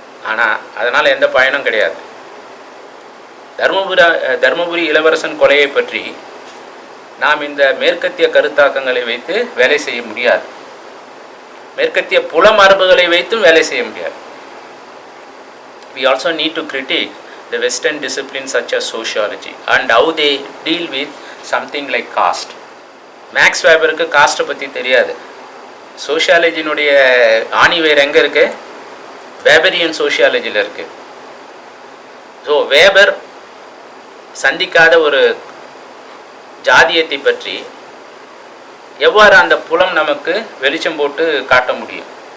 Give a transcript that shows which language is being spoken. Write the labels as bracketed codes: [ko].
[ta] ஆனால் அதனால் எந்த பயனும் கிடையாது. தர்மபுரி இளவரசன் கொலையை பற்றி நாம் இந்த மேற்கத்திய கருத்தாக்கங்களை வைத்து வேலை செய்ய முடியாது. மேற்கத்திய புல மரபுகளை வைத்தும் வேலை செய்ய முடியாது. [en] We also need to critique the Western disciplines such as sociology and how they deal with something like caste. [ta] Maths வேபருக்கு காஸ்ட்டை பற்றி தெரியாது. சோஷியாலஜினுடைய ஆணி வேர் எங்கே இருக்குது? வேபரியன் சோஷியாலஜியில் இருக்குது. ஸோ வேபர் சந்திக்காத ஒரு ஜாதியத்தை பற்றி எவ்வாறு அந்த புலம் நமக்கு வெளிச்சம் போட்டு காட்ட முடியும்?